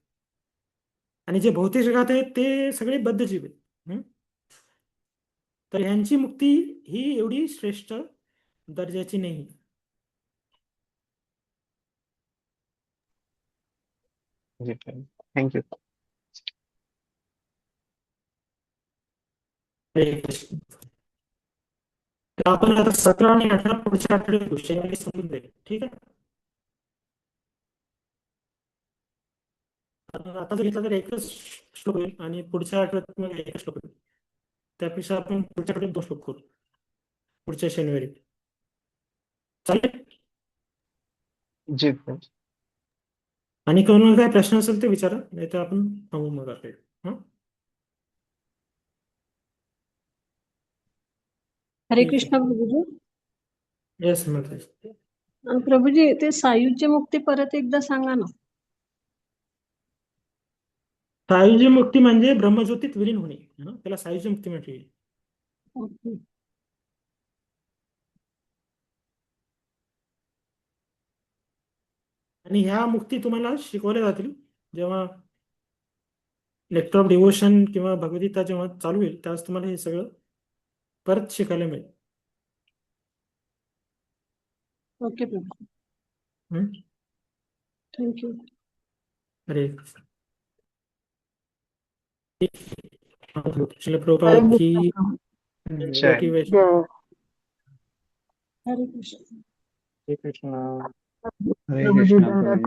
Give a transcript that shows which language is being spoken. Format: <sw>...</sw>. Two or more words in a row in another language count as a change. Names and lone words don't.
<mr>आणि जे भौतिक जगात आहेत ते सगळे बद्धजीव आहेत. तर यांची मुक्ती ही एवढी श्रेष्ठ दर्जाची नाही. थँक्यू. हरे कृष्ण. तर आपण आता 17 आणि 18 पुढच्या आठवड्यात शनिवारी समजून जाईल. ठीक आहे. आता जर घेतला तर एकच श्लोक होईल आणि पुढच्या आठवड्यात मग एकच श्लोक होईल. त्यापेक्षा आपण पुढच्या आठवड्यात 2 श्लोक करू पुढच्या शनिवारी. चालेल. जी प्रभूजी. आणि कोणाला काय प्रश्न असेल ते विचारा, नाही तर आपण थांबू मग आपले. हरे ठीक कृष्ण आहे. प्रभुजी. येस म्हटलं. प्रभुजी ते सायुज्य मुक्ती परत एकदा सांगा ना. सायुज्य मुक्ती म्हणजे ब्रह्मज्योतीत विलीन होणे, त्याला सायुज्य मुक्ती म्हटली. ओके. आणि ह्या मुक्ती तुम्हाला शिकवल्या जातील जेव्हा</mr> <en>lecture of devotion</en> <mr>किंवा भगवद्गीता जेव्हा चालू होईल त्यावेळेस तुम्हाला हे सगळं परत शिकायला मिळेल. ओके प्रभू. हं? थँक्यू. हरे कृष्ण. श्रील प्रभुपाद की जय. कोटी वैष्णव. हरे कृष्ण. हरे कृष्ण. हरे कृष्ण प्रभू.</mr>